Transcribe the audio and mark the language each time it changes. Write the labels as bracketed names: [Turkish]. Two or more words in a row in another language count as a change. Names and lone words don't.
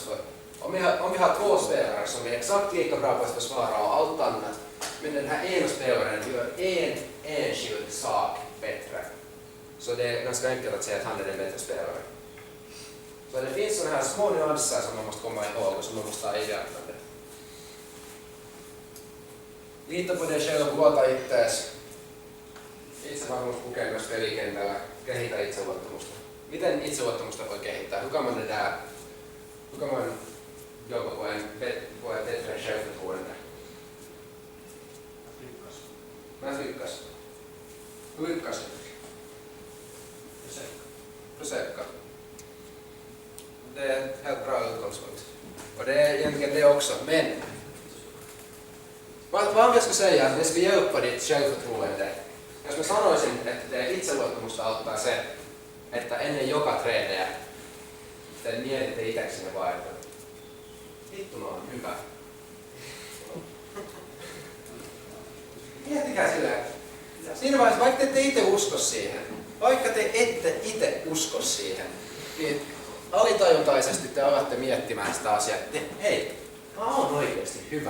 [Swedish] För om vi har två spelare som är exakt lika bra på att försvara och allt annat, men den här ena spelaren gör en enskild sak bättre. Så det är ganska enkelt att säga att han är den bättre spelare. Så det finns sådana här små nyanser som man måste komma ihåg och som man måste ha i beaktande. Lita på dig själv, [Finnish] luota itseäsi. Itsevarmuus pukee myös pelikentällä. Kehitä itseluottamusta. Miten itseluottamusta voi kehittää? [Swedish] Hur kan man jobba på ett bättre självförtroende? Att lyckas. Hur lyckas du? Försöka. Det är en helt bra utgångspunkt. Och det är egentligen det också. Men Vad om jag ska säga att det ska hjälpa ditt självförtroende? [Finnish] Jos mä sanoisin, että teidän itseluottamusta auttaa se, että ennen joka treeniä te mietitte itseksenne vaan, että vittu mä oon hyvä. Miettikää silleen, siinä vaiheessa, vaikka te ette itse usko siihen, niin alitajuntaisesti te alatte miettimään sitä asiaa, että hei, mä oon oikeesti hyvä.